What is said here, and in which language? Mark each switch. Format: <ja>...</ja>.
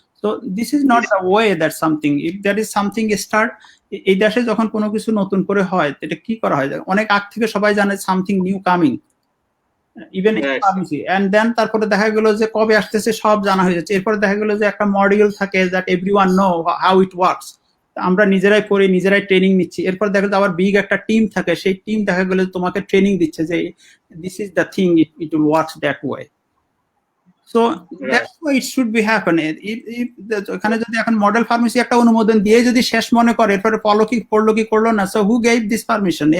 <en>So this is not the way that something, if there is something start,</en> <bn>এই দেশে যখন কোনো কিছু নতুন করে হয় এটা কি করা হয়, অনেক আগ থেকে সবাই জানে</bn> <en>something new coming,</en> <bn>even pharmacy, and then তারপরে দেখা গেল যে কবে আসতেছে সব জানা হয়ে যাচ্ছে. এরপরে দেখা গেল যে একটা মডিউল থাকে</bn> <en>that everyone know how it works,</en> <bn>আমরা নিজেরাই পড়ি, নিজেরাই ট্রেনিং নিচ্ছি. এরপর দেখা গেল আবার বিগ একটা টিম থাকে, সেই টিম দেখা গেল তোমাকে ট্রেনিং দিচ্ছে যে</bn> <en>This is the thing, it will work that way. So that's why it should be happen.</en> <bn>এখানে যদি এখন মডেল ফার্মেসি একটা অনুমোদন দিয়ে যদি শেষ মনে করে, এরপরে ফলো কি করলো কি করলো না,</bn> <en>so who gave this permission?</en>